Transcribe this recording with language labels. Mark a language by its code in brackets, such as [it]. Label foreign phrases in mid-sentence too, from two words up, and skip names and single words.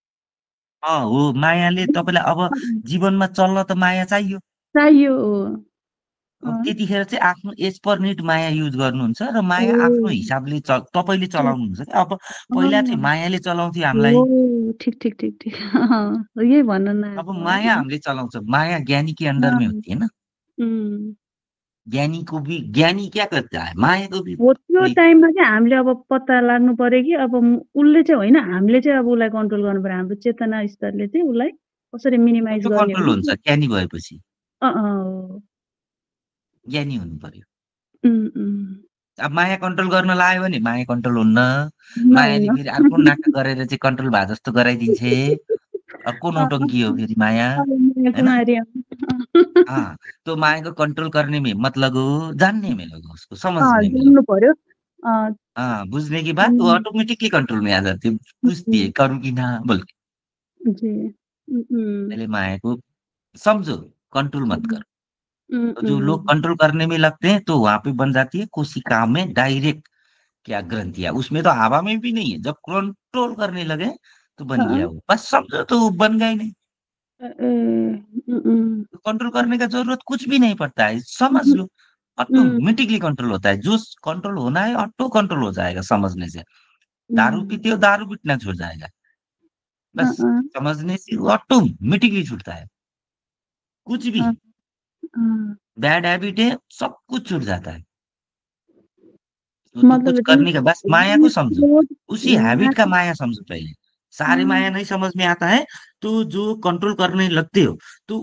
[ne] हो मायाले तपाईँलाई अब जीवनमा चल्न त माया चाहियो। चाहियो हो। अब अँ, त्यतिखेर चाहिँ आफ्नो [en] as per need [ne] माया युज गर्नुहुन्छ र माया आफ्नो ए हिसाबले तपाईँले चलाउनुहुन्छ क्या। अब पहिला चाहिँ अँ, मायाले चलाउँथ्यो हामीलाई, हो ठिक, ठिक, ठिक, ठिक। यही भन्न अब नआएको माया है। हामीले चलाउँछ। [hi] माया ज्ञानी के अंडर में अँ, होती है ना। उम्। ज्ञानी क्या करता है, माया को भी [ne] हो त्यो कोही टाइममा चाहिँ हामीले अब पत्ता लाग्नु पर्यो कि अब उसले चाहिँ होइन, हामीले चाहिँ अब उसलाई कन्ट्रोल गर्नुपर्यो। हाम्रो चेतना स्तरले चाहिँ उसलाई कसरी मिनिमाइज अटो गर्ने हो कन्ट्रोल हुन्छ कि ज्ञानी भएपछि। हो। ज्ञानी हुनु पर्यो। उम्। अब माया कन्ट्रोल गर्न लायो भने माया कन्ट्रोल हुन्न। मायाले नहुन्न। फेरि अर्को नाटक गरेर चाहिँ कन्ट्रोल भए जस्तो गराइदिन्छे। को अँ, नौटङ्की हो फेरि माया, अब माया है ना? कुमारी [hi] हाँ, तो माया को कंट्रोल करने में मत लगो, जानने में लगो, उसको समझने में लगो। [ne] जान्नु पर्यो। अँ, [hi] हाँ, बुझने की बात वो उम्, ऑटोमेटिकली कंट्रोल में आ जाती है। पूछती है उम्, करूँ कि ना बोल के। जी। पहले माया को समझो, कंट्रोल मत उम्, करो। तो जो लोग कंट्रोल करने में लगते हैं तो वहाँ पे बन जाती है कोशिका में डायरेक्ट क्या ग्रंथियाँ, उसमें तो हवा में भी नहीं है। जब कंट्रोल करने लगे तो बन अँ, गया वो। बस समझो तो वो बन गया ही नहीं। ए तो कंट्रोल करने का ज़रूरत कुछ भी नहीं पड़ता है, समझ लो, उम्, ऑटोमेटिकली कंट्रोल होता है। जो कंट्रोल होना है ऑटो कंट्रोल हो जाएगा समझने से। दारू उम्, पीते हो, दारू पीटना छूट जाएगा। अँ, बस अँ, समझने से वो ऑटोमेटिकली छूटता है। कुछ भी अँ, अँ, [en] bad habit [hi] है, सब कुछ छूट जाता है। तो कुछ मतलब करने का बस माया को समझो, उसी हैबिट का माया माया समझो पहले। सारे माया अँ, नहीं समझ में आता है, तो जो कंट्रोल करने लगते हो, तो